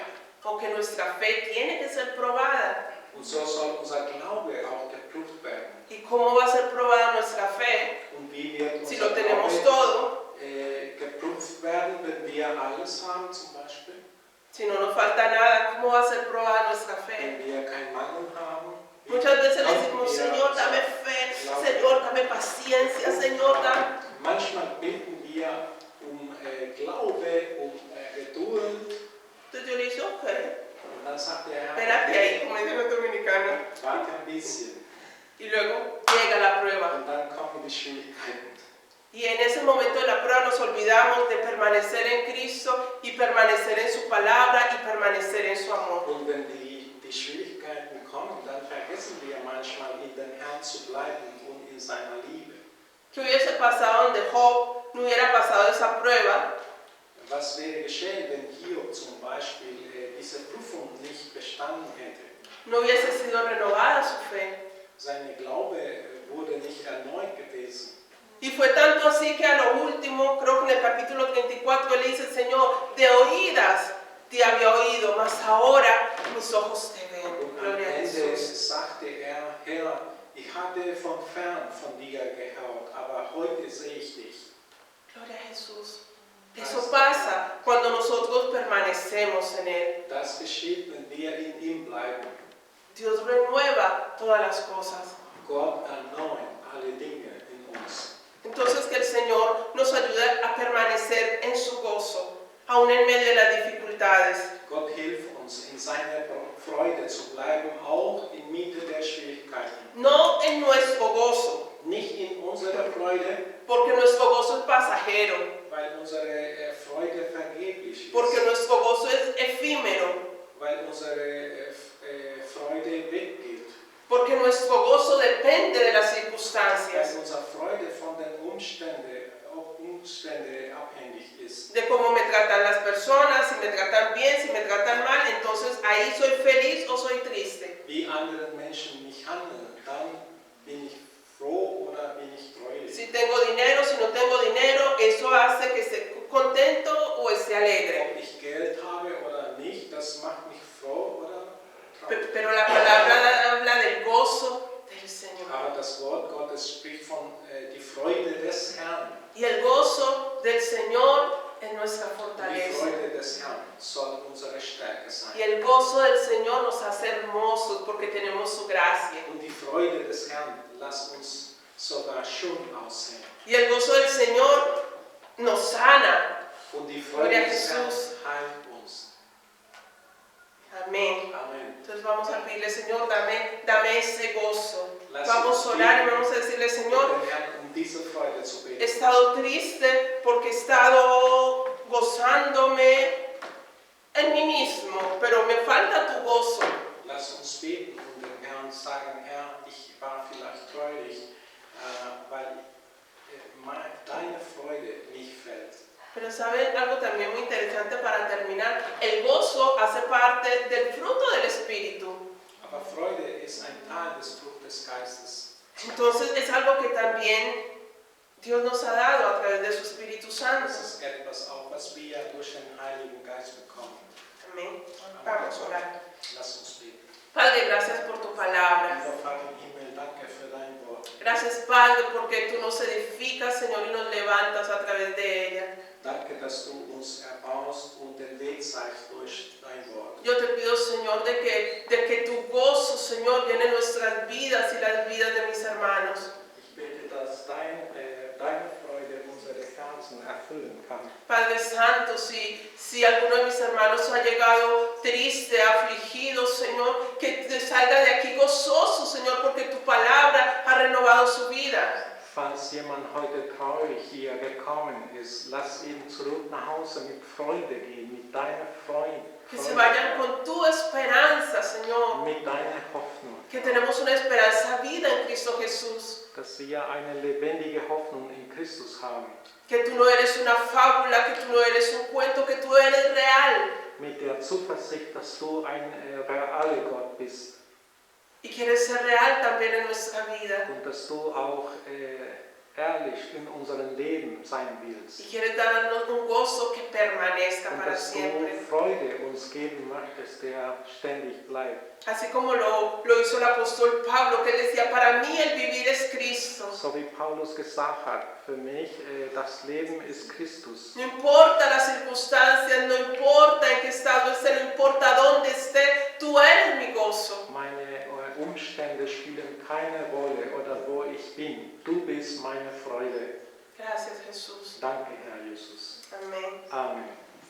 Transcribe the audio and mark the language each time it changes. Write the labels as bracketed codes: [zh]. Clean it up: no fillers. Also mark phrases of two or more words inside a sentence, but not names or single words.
[es] Aunque nuestra fe tiene que ser probada. [de] Und so soll unser Glaube auch geprüft werden. [es] ¿Y cómo va a ser probada nuestra fe [de] Und wie wird [es] si [de] unser [es] lo tenemos [de] Glaube [es] todo? [de] geprüft werden, wenn wir alles haben zum Beispiel? [es] Si no nos falta nada, ¿cómo va a ser probada nuestra fe? [de] Wenn wir keinen Mangel haben? [es] Muchas veces le [de] Können [es] decimos, [de] wir [es] Señor, dame fe, Señor, dame paciencia, Señor, dame... [de] Manchmal bitten wir Glaube, Geduld. [es] Entonces yo le digo, ok, [de] Und dann sagt der Herr, [es] espérate ahí, como dicen los dominicanos. [de] warte ein bisschen. [es] Y luego llega la prueba. [de] Und dann kommen die Schwierigkeiten. [es] Y en ese momento de la prueba nos olvidamos de permanecer en Cristo y permanecer en su palabra y permanecer en su amor. [de] Und wenn die Schwierigkeiten kommen, dann vergessen wir manchmal, in dem Herrn zu bleiben und in seiner Liebe. [es] ¿Qué hubiese pasado donde Job no hubiera pasado esa prueba? [de] Was wäre geschehen, wenn Hiob zum Beispiel diese Prüfung nicht bestanden hätte? [es] No hubiese sido renovada su fe. [de] Sein Glaube wurde nicht erneut gewesen. [es] Y fue tanto así que a lo último, creo que en el capítulo 34, él dice, Señor, de oídas te había oído, mas ahora mis ojos te ven. [de] Und am [es] Gloria a [de] Ende [es] Jesús. [de] sagte er, Herr, ich hatte von fern von dir gehört, aber heute sehe ich dich. [es] Gloria a Jesús. Eso pasa cuando nosotros permanecemos en Él. [de] Das geschieht, wenn wir in ihm bleiben. [es] Dios renueva todas las cosas. [de] Gott erneuert alle Dinge in uns. [es] Entonces que el Señor nos ayude a permanecer en su gozo, aún en medio de las dificultades. [de] Gott hilft uns, in seiner Freude zu bleiben, auch inmitten der Schwierigkeiten. [es] No en nuestro gozo, [de] Nicht in unserer Freude, [es] porque nuestro gozo es pasajero, [de] weil unsere Freude vergeblich ist. [es] porque nuestro gozo es efímero, [de] Weil unsere Freude weggeht. [es] porque nuestro gozo depende de las [de] Weil [es] circunstancias, [de] unsere Freude von den Umständen abhängig ist. [es] de cómo me tratan las personas, si me tratan bien, si me tratan mal, entonces ahí soy feliz o soy triste. [de] Wie andere Menschen mich handeln, dann bin ich froh oder bin ich traurig. [es] Si tengo dinero, si no tengo dinero, eso hace que esté contento o esté alegre. [de] Ob ich Geld habe oder nicht, das macht mich froh oder traurig. [es] Pero la palabra habla del gozo del Señor. [de] Aber das Wort Gottes spricht von die Freude des Herrn. [es] Y el gozo del Señor es nuestra [de] Die [es] fortaleza. [de] Freude des Herrn soll unsere Stärke [es] Y [de] sein. [es] el gozo del Señor nos hace hermosos porque tenemos su gracia. [de] Und die Freude des Herrn lässt uns sogar schön aussehen. [es] Y el gozo del Señor nos sana. [de] Und die Freude [es] Gloria a [de] des Herrn [es] Jesús. [de] heilt uns. [es] Amén. [de] Amen. [es] Entonces vamos a pedirle, Señor, dame ese gozo. [de] Lass [es] Vamos [de] uns [es] a orar y [de] beten. [es] vamos a decirle, [de] Mit [es] Señor, [de] dem Herrn, um diese Freude zu [es] he [de] beten. [es] estado triste porque he estado gozándome en mí mismo, pero me falta tu gozo. [de] Lass uns beten und dem Herrn sagen, Herr, ich war vielleicht traurig, weil deine Freude nicht fällt. [es] Pero saben algo también muy interesante para terminar, el gozo hace parte del fruto del Espíritu. [de] Aber Freude ist ein Teil des Frucht des Geistes. [es] Entonces es algo que también Dios nos ha dado a través de su Espíritu Santo. [de] Das ist etwas auch, was wir durch den Heiligen Geist bekommen. [es] Amén. Vamos a orar. [de] Lass uns beten. [es] Padre, gracias por tu palabra. [de] Lieber Vater im Himmel, danke für dein Wort. [es] Gracias, Padre, porque tú nos edificas, Señor, y nos levantas a través de ella. [de] Danke, dass du uns erbaust und den Weg zeigst durch dein Wort. [es] Yo te pido, Señor, de que tu gozo, Señor, llene nuestras vidas y las vidas de mis hermanos. [de] Ich bete, dass deine Freude unsere Herzen erfüllen kann. [es] Padre Santo, si alguno de mis hermanos ha llegado triste, afligido, Señor, que salga de aquí gozoso, Señor, porque tu palabra ha renovado su vida. [de] Falls jemand heute traurig hier gekommen ist, lass ihn zurück nach Hause mit Freude gehen, mit deiner Freude. [es] Que se vayan con tu esperanza, Señor. [de] Mit deiner Hoffnung. [es] Que tenemos una esperanza vida en Cristo Jesús. [de] Dass wir eine lebendige Hoffnung in Christus haben. [es] Que tú no eres una fábula, que tú no eres un cuento, que tú eres real. [de] Mit der Zuversicht, dass du ein realer Gott bist. [es] Y quieres ser real también en nuestra vida. [de] Und dass du auch ehrlich in unserem Leben sein willst. [es] Y quieres darnos un gozo que permanezca [de] Und [es] para [de] dass [es] siempre. [de] du Freude uns geben möchtest, der ständig bleibt. [es] Así como lo hizo el apóstol Pablo, que él decía, para mí el vivir es Cristo. [de] So wie Paulus gesagt hat, für mich das Leben ist Christus. [es] No importa las circunstancias, no importa en qué estado esté, no importa dónde esté, tú eres mi gozo. [de] Meine Umstände spielen keine Rolle oder wo ich bin. Du bist meine Freude. [es] Gracias, Jesús. [de] Danke, Herr Jesus. [es] Amén. [de] Amen.